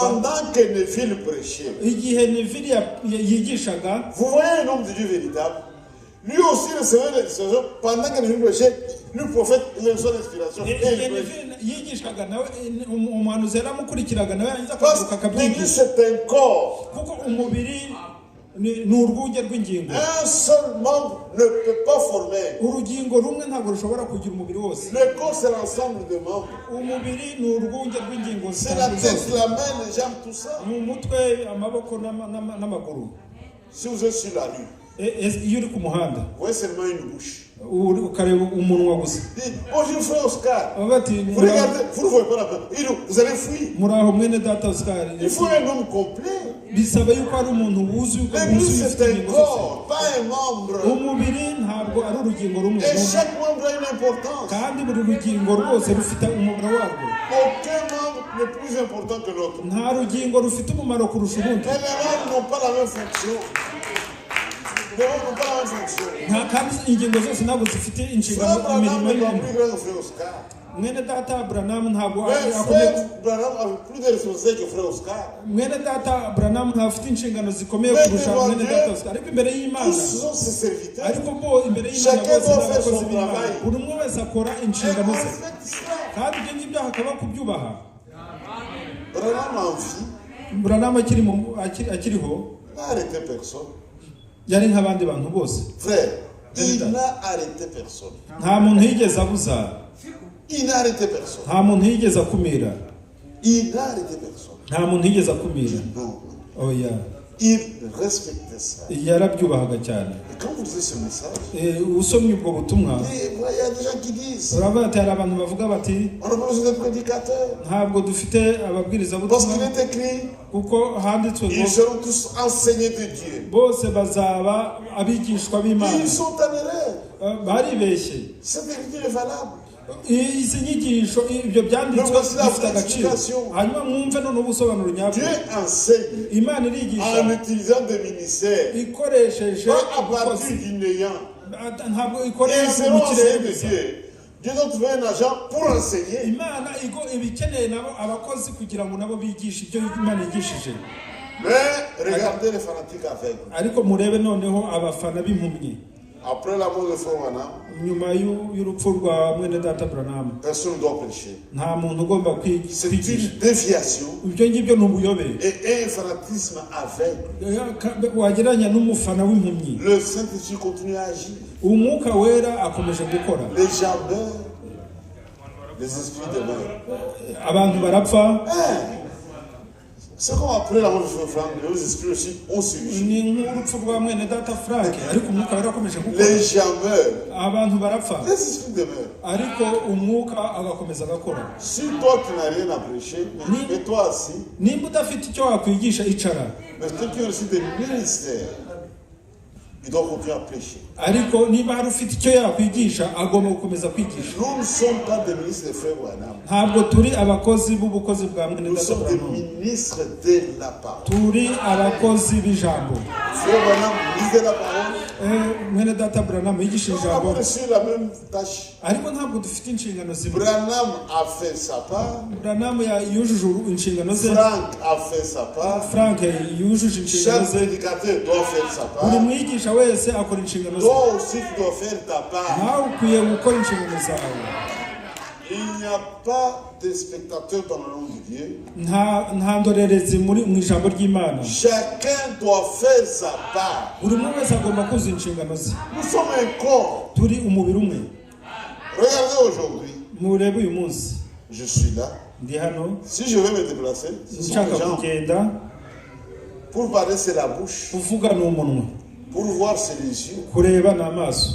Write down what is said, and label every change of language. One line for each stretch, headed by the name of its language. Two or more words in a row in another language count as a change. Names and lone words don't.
French: Pendant que Neville prêchait,
Kinyarwanda: igihe Neville yigishaga.
French: vous voyez un homme de Dieu véritable. Lui aussi recevait l'inspiration. Pendant que Neville prêchait, le prophète il reçoit l'inspiration. Et
Kinyarwanda: igihe
French: il prêche.
Kinyarwanda: Neville yigishaga nawe umuhanuzi yaramukurikiraga nawe yarangiza
French: Parce
Kinyarwanda: akavuga
French: que l'église
Kinyarwanda: akabyigisha.
French: c'est un corps.
Kinyarwanda: kuko umubiri ni urwunge rw'ingingo.
French: Un seul membre ne peut pas former.
Kinyarwanda: urugingo rumwe ntabwo rushobora kugira umubiri wose.
French: Le corps c'est l'ensemble des membres.
Kinyarwanda: umubiri ni urwunge rw'ingingo
French: C'est la
Kinyarwanda: zitandukanye
French: tête,
Kinyarwanda: zose.
French: la main, les jambes, tout ça.
Kinyarwanda: ni umutwe amaboko n'amaguru.
French: Si vous êtes sur la rue,
Kinyarwanda: iyo uri ku muhanda
French: vous voyez seulement une bouche.
Kinyarwanda: ukareba umunwa gusa.
French: Dites, bonjour frère Oscar.
Kinyarwanda: Baba bati
French: Vous regardez, vous ne voyez pas la main. Vous allez fuir.
Kinyarwanda: muraho mwene data Oscar.
French: Il faut un homme complet.
Kinyarwanda: bisaba yuko ari umuntu wuzuye
French: L'église
Kinyarwanda: ufite
French: c'est un
Kinyarwanda: ingingo zose.
French: corps, pas un membre.
Kinyarwanda: umubiri ntabwo ari urugingo rumwe.
French: Et chaque membre a une importance.
Kinyarwanda: kandi buri rugingo rwose rufite umumaro warwo.
French: Aucun membre n'est plus important que l'autre.
Kinyarwanda: nta rugingo rufite umumaro kurusha urundi.
French: Mais les membres n'ont pas la même fonction. Les membres n'ont pas la même fonction.
Kinyarwanda: kandi ingingo zose ntabwo zifite
French: Frère
Kinyarwanda: inshingano
French: Branham
Kinyarwanda: imirimo
French: n'est pas
Kinyarwanda: y'imwe.
French: plus grand que frère Oscar.
Kinyarwanda: mwene data Branham ntabwo
French: Mais
Kinyarwanda: akomeye.
French: frère Branham a plus de responsabilités que frère Oscar.
Kinyarwanda: mwene data Branham ntafite inshingano zikomeye
French: Mais
Kinyarwanda: kurusha
French: devant
Kinyarwanda: mwene
French: Dieu,
Kinyarwanda: data Oscar. ariko imbere y'Imana
French: Tous sont ses serviteurs.
Kinyarwanda: ariko bo imbere y'Imana
French: Chacun
Kinyarwanda: bose
French: doit
Kinyarwanda: ni
French: faire
Kinyarwanda: abakozi
French: son
Kinyarwanda: b'Imana.
French: travail.
Kinyarwanda: buri umwe wese akora
French: Et
Kinyarwanda: inshingano
French: on
Kinyarwanda: ze.
French: respecte cela.
Kinyarwanda: kandi ibyo ngibyo hakaba kubyubaha.
French: Branham en vie
Kinyarwanda: Branham akiriho
French: n'a arrêté personne.
Kinyarwanda: yari nk'abandi bantu bose.
French: Frère, il n'a arrêté personne.
Kinyarwanda: nta muntu yigeze abuza.
French: Il n'a arrêté personne.
Kinyarwanda: nta muntu yigeze akumira.
French: Il n'a arrêté personne.
Kinyarwanda: nta muntu yigeze akumira.
French: Non.
Kinyarwanda: oya
French: Il respectait ça.
Kinyarwanda: yarabyubahaga cyane.
French: Et quand vous lisez ce message,
Kinyarwanda: usomye ubwo butumwa
French: et voilà, il y a des gens qui disent
Kinyarwanda: uravuga ati hari abantu bavuga bati
French: on n'a pas besoin de prédicateurs.
Kinyarwanda: ntabwo dufite
French: Parce
Kinyarwanda: ababwirizabutumwa
French: qu'il est écrit,
Kinyarwanda: kuko handitswe ngo
French: ils seront tous enseignés de Dieu.
Kinyarwanda: bose bazaba abigishwa b'Imana.
French: Ils sont en erreur.
Kinyarwanda: baribeshye.
French: Cette écriture est valable.
Kinyarwanda: izi nyigisho ibyo byanditswe bifite agaciro. hanyuma mwumve none ubusobanuro nyabwo.
French: Dieu enseigne
Kinyarwanda: Imana irigisha
French: en utilisant des ministères,
Kinyarwanda: ikoresheje
French: pas à partir
Kinyarwanda: ubukozi.
French: du néant.
Kinyarwanda: ntabwo
French: Et
Kinyarwanda: ikorera
French: ils seront
Kinyarwanda: mu kirere
French: enseignés de
Kinyarwanda: gusa.
French: Dieu. Dieu doit trouver un agent pour enseigner.
Kinyarwanda: Imana iba ikeneye nabo abakozi kugira ngo nabo bigishe ibyo Imana yigishije.
French: Mais regardez les fanatiques aveugles.
Kinyarwanda: ariko murebe noneho abafana b'impumyi.
French: Après la mort de Frère Branham,
Kinyarwanda: nyuma y'urupfu rwa mwene data Branham
French: personne ne doit prêcher.
Kinyarwanda: nta muntu ugomba
French: C'est
Kinyarwanda: kwigisha.
French: une déviation
Kinyarwanda: ibyo ngibyo ni ubuyobe.
French: et un fanatisme aveugle.
Kinyarwanda: wagereranya n'umufana w'impumyi.
French: Le Saint-Esprit continue à agir.
Kinyarwanda: umwuka wera akomeje gukora.
French: Les gens meurent, les esprits demeurent.
Kinyarwanda: abantu barapfa
French: C'est comme après la mort de frère Franck, les esprits aussi ont suivi.
Kinyarwanda: ni nk'urupfu rwa mwene data Frank ariko umwuka warakomeje gukora
French: Les gens meurent,
Kinyarwanda: abantu barapfa
French: les esprits demeurent.
Kinyarwanda: ariko umwuka agakomeza agakora.
French: Si toi tu n'as rien à prêcher, et toi aussi,
Kinyarwanda: nimba udafite icyo wakwigisha icara,
French: mais quelqu'un qui a reçu des ministères, il doit continuer à prêcher.
Kinyarwanda: ariko niba hari ufite icyo yakwigisha agomba gukomeza kwigisha.
French: Nous ne sommes pas des ministres de frère Branham.
Kinyarwanda: ntabwo turi abakozi b'ubukozi bwa mwene
French: Nous
Kinyarwanda: data
French: sommes des
Kinyarwanda: Branham,
French: ministres de la parole.
Kinyarwanda: turi abakozi b'ijambo.
French: Frère Branham, ministre de la parole.
Kinyarwanda: mwene data Branham yigisha
French: Nous
Kinyarwanda: ijambo,
French: avons reçu la même tâche.
Kinyarwanda: ariko ntabwo dufite inshingano zimwe.
French: Branham a fait sa part.
Kinyarwanda: Branham yujuje inshingano ze,
French: Frank a fait sa part.
Kinyarwanda: Frank yujuje inshingano
French: Chaque
Kinyarwanda: ze,
French: prédicateur doit faire sa
Kinyarwanda: buri
French: part.
Kinyarwanda: mwigisha wese akora inshingano ze.
French: Toi aussi, tu dois faire ta part.
Kinyarwanda: nawe ukwiye gukora inshingano zawe.
French: Il n'y a pas de spectateurs dans le nom de Dieu.
Kinyarwanda: nta ndorerezi mu ijambo ry'Imana.
French: Chacun doit faire sa part.
Kinyarwanda: buri umwe wese agomba kuzuza inshingano ze.
French: Nous sommes un corps.
Kinyarwanda: turi umubiri umwe.
French: Regardez aujourd'hui.
Kinyarwanda: murebe uyu munsi
French: Je suis là.
Kinyarwanda: ndi hano,
French: Si je vais me déplacer, ce sont
Kinyarwanda: nshaka
French: les gens.
Kinyarwanda: kugenda,
French: Pour parler, c'est la bouche.
Kinyarwanda: kuvuga ni umunwa,
French: Pour voir, c'est les yeux.
Kinyarwanda: kureba ni amaso,